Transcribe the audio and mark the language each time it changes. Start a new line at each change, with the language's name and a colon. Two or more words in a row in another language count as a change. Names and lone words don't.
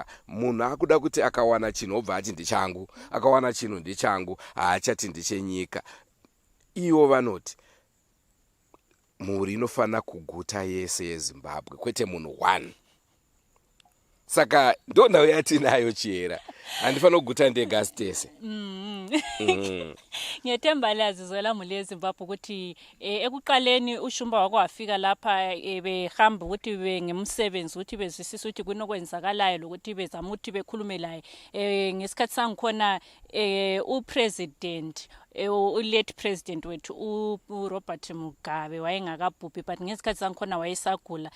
Shona: Munhu akuda kuti akawana chinhu obva ati ndichangu, akawana chinhu ndichangu, haachati ndichenyika. Ivo vanoti mhuri inofanira kuguta yese yeZimbabwe, kwete munhu 1. Saka ndo ndau yatinayo Chiera, handifanira kuguta ndega tese.
North Ndebele: Ngiyathemba lazizwela muli eZimbabwe ukuthi ekuqaleni ushumba wako wafika lapha behamba ukuthi ngemsebenzi ukuthi bezwisisa ukuthi kunokwenzakalayo lokuthi bezama ukuthi bekhulume laye. Ngesikhathi sangikhona upresident
English: late president
North Ndebele: wethu uRobert Mugabe wayengakabhubhi, but ngesikhathi sangikhona wayesagula.